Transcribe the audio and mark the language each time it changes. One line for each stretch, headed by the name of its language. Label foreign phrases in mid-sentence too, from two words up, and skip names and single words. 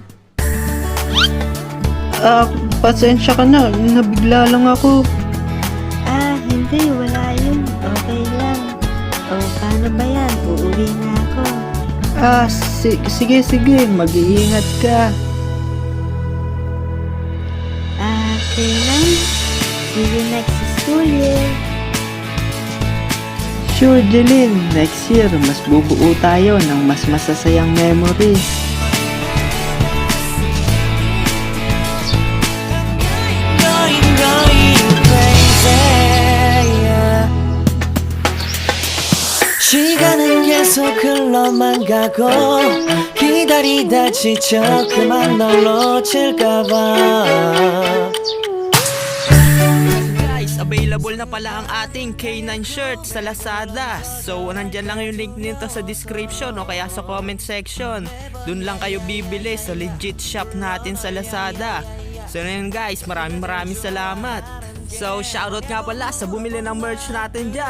Filipino: Pasensya ka na. Nabigla lang ako. Hindi. Wala yun. Okay lang. Paano ba yan? Uuwi na ako. Sige. Mag-iingat ka. K9.
English: See you next school year. sure, Jeline, next year,
Filipino: mas bubuo tayo ng mas masasayang memories.
Korean: 시간은 계속 흘러만 가고 기다리다 지쳐 그만 널 놓칠까봐.
Filipino: Guys, available na pala ang ating K9 shirt sa Lazada. So, nandyan lang yung link nito sa description o kaya sa
English: comment section.
Filipino: Doon lang kayo bibili sa
English: legit shop
Filipino: natin sa Lazada. So, yun guys, maraming salamat. So, shoutout nga pala sa bumili ng merch natin dyan.